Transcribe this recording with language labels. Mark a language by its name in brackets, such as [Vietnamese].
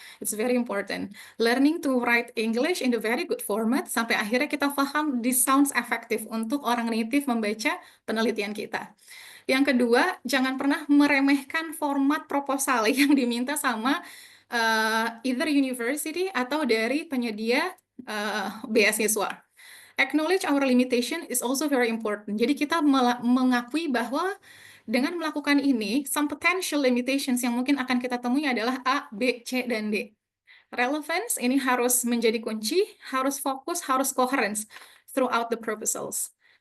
[English] It's very important. Learning to write English in the very good format, [Indonesian] sampai akhirnya kita paham [English] this sounds effective [Indonesian] untuk orang native membaca penelitian kita. Yang kedua, jangan pernah meremehkan format proposal yang diminta sama either university atau dari penyedia beasiswa. [English] Acknowledge our limitation is also very important. [Indonesian] Jadi kita mengakui bahwa dengan melakukan ini, [English] some potential limitations [Indonesian] yang mungkin akan kita temui adalah A, B, C, dan D. Relevance ini harus menjadi kunci, harus fokus, harus [English] coherence throughout the proposals.